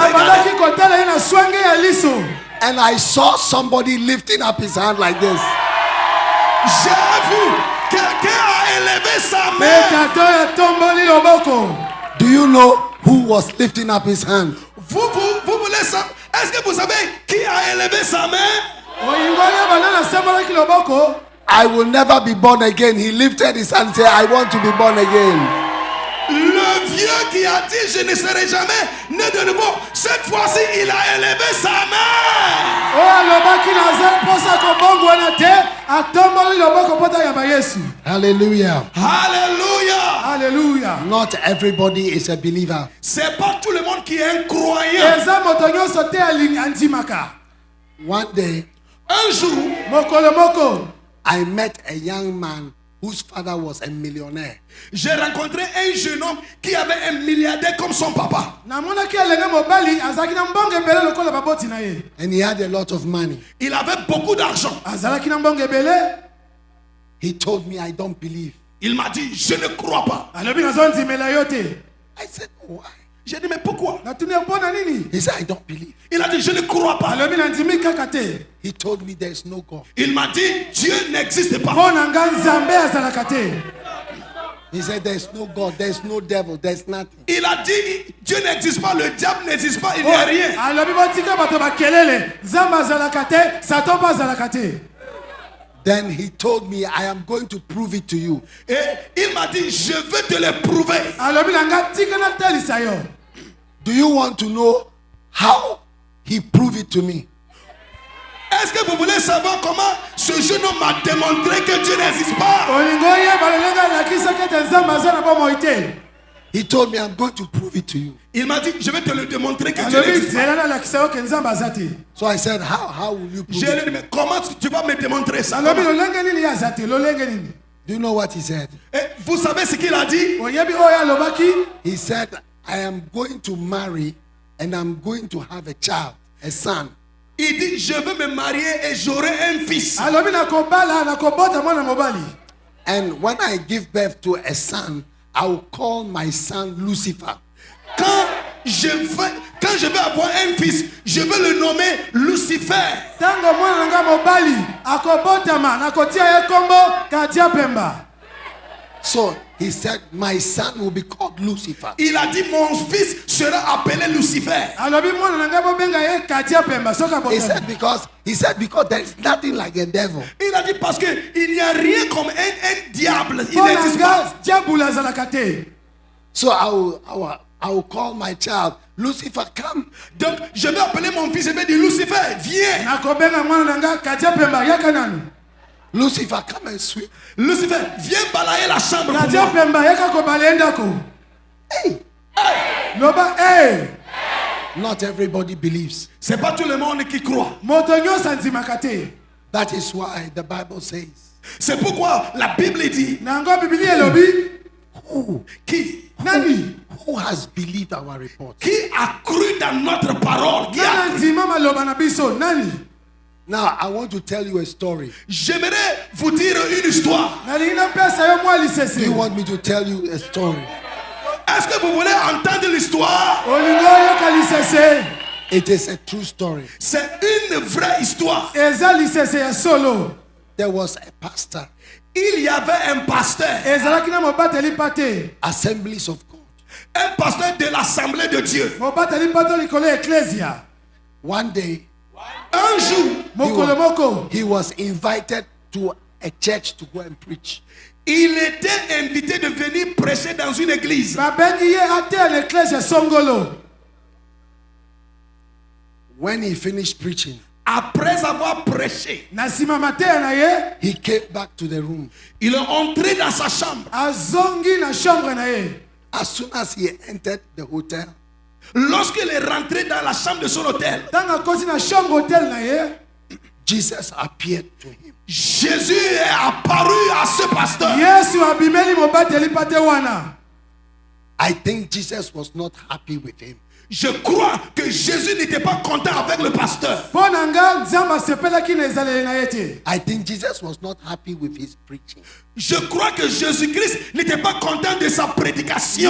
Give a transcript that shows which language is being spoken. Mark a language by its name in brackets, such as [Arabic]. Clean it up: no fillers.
[Lingala] Na [French] regarder. [Lingala] bandaki kotala ye na swange ya liso. [English] And I saw somebody lifting up his hand like this. [French] J'ai vu quelqu'un a élevé sa [Lingala] Pe [French] main. [Lingala] tata ya tomboli loboko. [English] Do you know who was lifting up his hand? [French] Vous voulez ça? Est-ce que vous savez qui a élevé sa main? [Lingala] Oyingo yeba na sembolaki loboko. [English] I will never be born again. He lifted his hand and said, I want to be born again. [French] Le Le vieux qui a dit je ne serai jamais né de nouveau, cette fois-ci il a élevé sa main. [Lingala] oyo alobaki naza mposa kobongwana te atomboli loboko mpo tayamba Yesu. [English] Hallelujah. [French] Alléluia. [Lingala] Alleluya. [English] Not everybody is a believer. [French] C'est pas tout le monde qui est un croyant. [Lingala] eza moto nyonso te andimaka. [English] One day, [French] Un jour, [Lingala] mokolo moko [English] I met a young man whose father was a millionaire. [French] j'ai rencontré un jeune homme qui avait un milliardaire comme son papa. [Lingala] namonaki elenge mobali azalaki na mbongo ebele lokola baboti na ye. [English] And he had a lot of money. [French] Il avait beaucoup d'argent. [Lingala] azalaki na mbongo ebele. [English] He told me, I don't believe. [French] Il m'a dit, je ne crois pas. [Lingala] alobi nazondimela yo te. [English] I said, why? [French] J'ai dit, mais pourquoi? [Lingala] natuni mpo na nini. [English] He said, I don't believe. [French] Il a dit, je ne crois pas. [Lingala] alobi nandimi kaka te. [English] He told me there's no God. [French] Il m'a dit, Dieu n'existe pas. [Lingala] mpo na nga nzambe azalaka te. [English] He said, there's no God, there's no devil, there's nothing. [French] Il a dit, Dieu n'existe pas, le diable n'existe pas, il n'y a rien. [Lingala] alobi botika bato bakelele nzambe azalaka te satan mpo azalaka te. [English] Then he told me, I am going to prove it to you. [French] Et il m'a dit, je veux te le prouver. [Lingala] alobi na nga tika natalisa yo. [English] Do you want to know how he proved it to me? [French] Est-ce que vous voulez savoir comment ce jeune homme m'a démontré que Dieu n'existe pas? [Lingala] olingo oyeba lolenge alakisaki ete nzambe aza na bomoi te. [English] He told me, I'm going to prove it to you. [French] Il m'a dit, je vais te le démontrer que Dieu [Lingala] alobi [French] n'existe pas. [Lingala] nzela nalakisa yo ke nzambe aza te. [English] So I said, how will you prove [French] Je lui ai [English] it? [French] dit, mais comment tu vas me démontrer ça? [Lingala] alobi [French] Comment? [Lingala] lolenge nini ye aza te lolenge nini. [English] Do you know what he said? [French] Et vous savez ce qu'il a dit? [Lingala] oyebi oyo alobaki. [English] He said, I am going to marry and I'm going to have a child, a son. [French] Il dit, je veux me marier et j'aurai un fils. [Lingala] alobi nakobala nakobota mwana mobali. [English] And when I give birth to a son, I will call my son Lucifer. [French] Quand je vais avoir un fils, je vais le nommer Lucifer. [Lingala] ntango mwana na nga mobali akobotama nakotia ye kombo katia pemba. [English] So he said, my son will be called Lucifer. [French] Il a dit, mon fils sera appelé Lucifer. [Lingala] alobi mwana na nga bobenga ye katia pemba soki [English] He [Lingala] abotama. [English] said because there is nothing like a devil. [French] Il a dit, parce qu'il n'y a rien comme un diable. Il [Lingala] mpo na [French] n'existe pas. [Lingala] nga diabulu azalaka te. [English] So I will call my child Lucifer, come. [French] Donc, je vais appeler mon fils, je vais dire, Lucifer, viens. [Lingala] nakobenga mwana na nga katia pemba yaka nanu. [English] Lucifer, come and sweep. [French] Lucifer, viens balayer la chambre pour [Lingala] katia [French] moi. [Lingala] pemba yaka kobala ye ndako. [English] Hey, [Lingala] loba hey. [English] not everybody believes. [French] C'est pas tout le monde qui croit. [Lingala] moto nyonso andimaka te. [English] That is why the Bible says, [French] C'est pourquoi la Bible dit, [Lingala] nango bibili elobi nani [English] who has believed our report? [French] qui a cru dans notre parole? Qui a [Lingala] nani [French] cru? [Lingala] andima maloba na biso nani. [English] Now I want to tell you a story. [French] J'aimerais vous dire une histoire. [Lingala] nalingi napesa yo mwa [English] Do [Lingala] lisese. [English] you want me to tell you a story? [French] Est-ce que vous voulez entendre l'histoire? [Lingala] olingo oyoka lisese. [English] It is a true story. [French] C'est une vraie histoire. [Lingala] eza lisese ya solo. [English] There was a pastor, [French] Il y avait un pasteur, [Lingala] ezalaki na mobateli pate. [English] Assemblies of God. [French] un pasteur de l'Assemblée de Dieu. [Lingala] mobateli pate likolo ya eklesia. [English] One day, [French] Un jour, [Lingala] mokolo moko [English] he was invited to a church to go and preach. [French] il était invité de venir prêcher dans une église. [Lingala] babengi ye ate na eklesia songolo. [English] When he finished preaching, [French] Après avoir prêché, [Lingala] na nsima mateya na ye [English] he came back to the room. [French] il est entré dans sa chambre. [Lingala] azongi na chambre na ye. [English] As soon as he entered the hotel, [French] Lorsqu'il est rentré dans la chambre de son hôtel, [Lingala] ntango akosi na chambre hotel na ye [English] Jesus appeared to him. [French] Jésus est apparu à ce pasteur. [Lingala] yesu abimeli mobateli pate wana. [English] I think Jesus was not happy with him. [French] Je crois que Jésus n'était pas content avec le pasteur. [Lingala] mpo na nga nzambe asepelaki na ezaleli na ye te. [English] I think Jesus was not happy with his preaching. [French] Je crois que Jésus-Christ n'était pas content de sa prédication.